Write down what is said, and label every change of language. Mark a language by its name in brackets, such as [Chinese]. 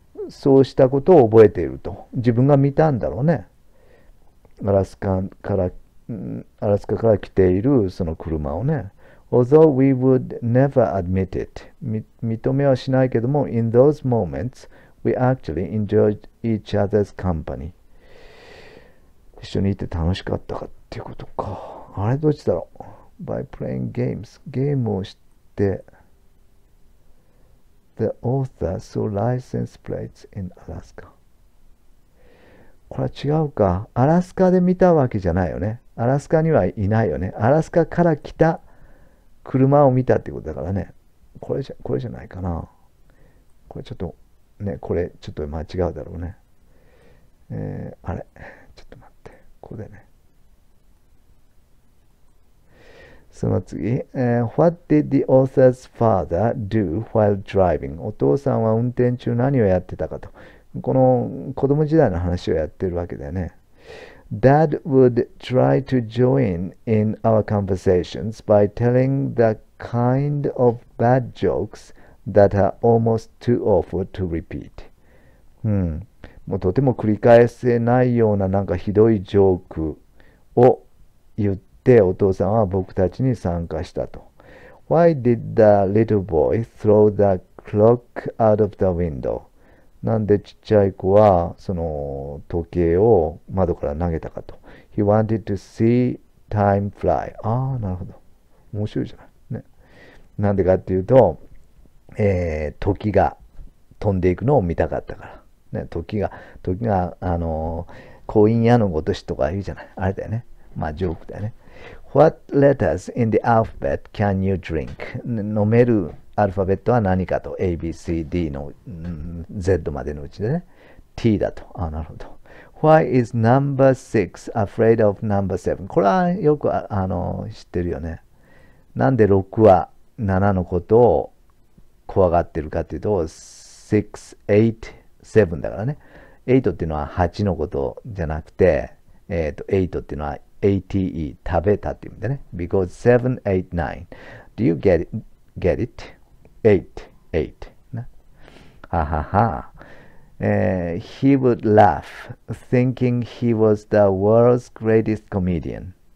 [Japanese] そうしたことを覚えていると。自分が見たんだろうね。アラスカから来ているその車をね。 [English] Although we would never admit it. [Japanese] 認めはしないけども、 [English] in those moments, we actually enjoyed each other's company. [Japanese] 一緒にいて楽しかったかっていうことか。あれどっちだろう？ [English] By playing games. [Japanese] ゲームをして、 [English] The author saw license plates in Alaska. [Japanese] これは違うか。アラスカで見たわけじゃないよね。アラスカにはいないよね。アラスカから来た車を見たってことだからね。これじゃないかな。これちょっと、ね、これちょっと間違うだろうね。あれちょっと待って。ここでね。その次。 [English] What did the author's father do while driving? [Japanese] お父さんは運転中何をやってたかと。この子供時代の話をやってるわけだよね。 [English] Dad would try to join in our conversations by telling the kind of bad jokes that are almost too awful to repeat. [Japanese] もうとても繰り返せないようななんかひどいジョークを言ってお父さんは僕たちに参加したと。 [English] Why did the little boy throw the clock out of the window? [Japanese] なんでちっちゃい子はその時計を窓から投げたかと。 [English] He wanted to see time fly. [Japanese] なるほど。面白いじゃない。ね。なんでかっていうと、時が飛んでいくのを見たかったから。ね、時が、婚姻屋のごとしとか言うじゃない。あれだよね。まあ、ジョークだよね。 [English] What letters in the alphabet can you drink? [Japanese] 飲めるアルファベットは何かと。 A, B, C, D の、Z までのうちでね。 T だと。なるほど。 [English] Why is number 6 afraid of number 7? [Japanese] これはよく知ってるよね。なんで6は7のことを怖がってるかっていうと、6, 8, 7だからね。 8っていうのは8のことじゃなくて、8っていうのは ATE 食べたっていう意味でね。 [English] Because 7, 8, 9. Do you get it? 8, 8. ね。ははは。 He would laugh, thinking he was the world's greatest comedian.